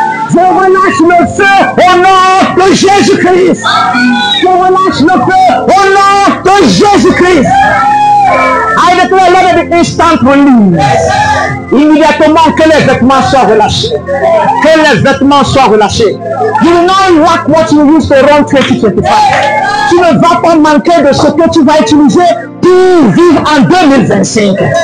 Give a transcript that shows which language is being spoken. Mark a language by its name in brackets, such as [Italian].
[French] Je relâche le feu au nom de Jésus-Christ. Je relâche le feu au nom de Jésus-Christ. [English] I declare let the instant release. [French] Immédiatement que les vêtements soient relâchés. Que les vêtements soient relâchés. [English] You will not lack what you use to run 2025. [French] Tu ne vas pas manquer de ce que tu vas utiliser pour vivre en 2025.